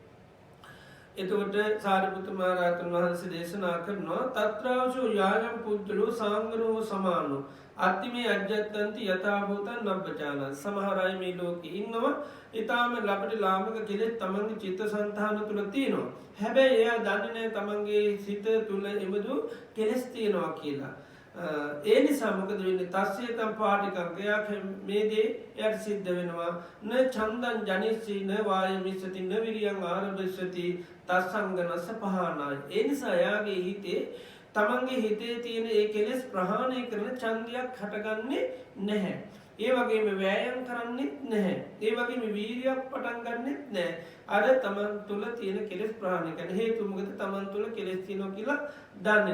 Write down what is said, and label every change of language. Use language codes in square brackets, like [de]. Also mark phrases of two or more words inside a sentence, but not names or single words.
[si] එතකොට සාරිපුත්ත මහ රහතන් වහන්සේ දේශනා කරනවා [pi] තත්‍රාවශෝ යායම් පුද්ගලෝ සංගනෝ සමානෝ අත්තිමේ අජ්ජත්තන්ති යථාභූතං නබ්බචානං [si] සමහර අය මේ ලෝකේ ඉන්නවා ඊටාම ලබට ලාමක කෙලෙස් තමන්ගේ චිත්තසංතාන තුල තියෙනවා හැබැයි එයා දන්නේ නැහැ තමන්ගේ සිත තුල එබඳු කෙලෙස් තියෙනවා කියලා ඒ නිසා මොකද වෙන්නේ [pi] තස්සේතම් පාටිකං [si] එයා මේ දේ එයාට සිද්ධ වෙනවා [pi] න චන්දං ජනිස්සී න වායමිස්සති න විරියං ආරභස්සති තස්සංගනස්ස පහනාය [si] ඒ නිසා එයාගේ හිතේ තමන්ගේ හිතේ තියෙන ඒ කෙලෙස් ප්‍රහාණය කරන ඡන්දයක් හටගන්නේ නැහැ ඒ වගේම වෑයම් කරන්නෙත් නැහැ ඒ වගේම වීර්යයක් පටන් ගන්නෙත් නැහැ අර තමන් තුළ තියෙන කෙලෙස් ප්‍රහාණය කරන හේතුව මොකද තමන් තුළ කෙලෙස් තියෙනවා කියලා දන්නේ